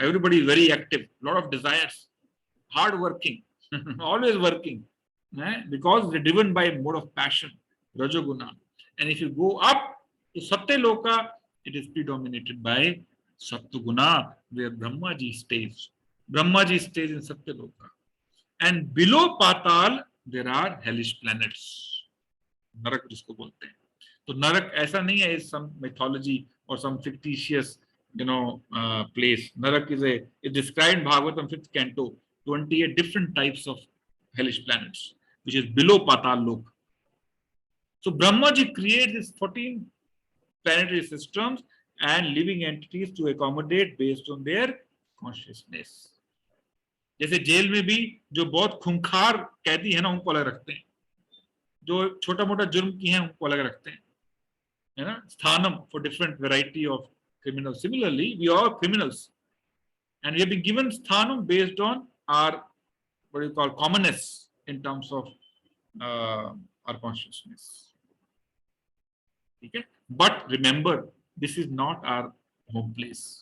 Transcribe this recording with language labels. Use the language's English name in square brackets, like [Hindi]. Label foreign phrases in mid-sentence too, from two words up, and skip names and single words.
[English] Everybody is very active, lot of desires, hard working, always working, because they're driven by a mode of passion, Rajoguna. And if you go up to Satyaloka, it is predominated by Sattoguna, where Brahmaji stays. Brahmaji stays in Satyaloka. And below Patal, there are hellish planets. [Hindi] नरक जिसको बोलते हैं. So नरक ऐसा नहीं है, [English] is some mythology or some fictitious, place. Narak is described in Bhagavatam 5th canto, 28 different types of hellish planets, which is below Patal Lok. So Brahmaji creates these 14 planetary systems and living entities to accommodate based on their consciousness. [Hindi] जैसे जेल में भी जो बहुत खूंखार कैदी है ना, उनको अलग रखते हैं, जो छोटा मोटा जुर्म की हैं उनको अलग रखते हैं, है ना. [English] Sthanam for different variety of criminals. Similarly, we are criminals, and we have been given sthanam based on our, what you call, commonness in terms of our consciousness. Okay. But remember, this is not our home place.